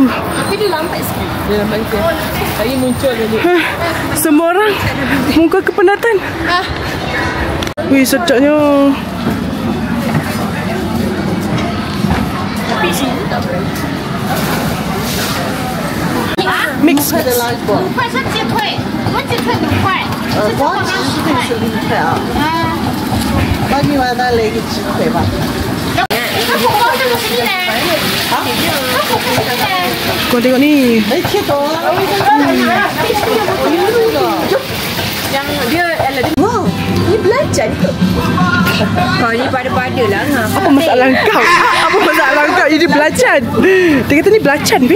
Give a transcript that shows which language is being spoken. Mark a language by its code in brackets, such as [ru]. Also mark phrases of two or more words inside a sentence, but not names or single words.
[ms] Tapi dia lambat sikit. Dia lambat sikit. Hari muncul balik. Semua orang muka kepenatan. Wih, sedapnya. Tapi sini tak boleh. Mix. [zh] 5 块是鸡腿，我们鸡腿5块，光鸡腿是5块啊。那另外再来一个鸡腿吧。那火锅这个是你的，那火锅是你的。 [ms] Kau tengok ni. [zh] 切到了。 [ms] Yang dia Wow, ni belajar ke? kau ni pada-pada lah. Apa masalah kau? Apa masalah kau? Ini belacan. Dia kata ni belacan, Bi.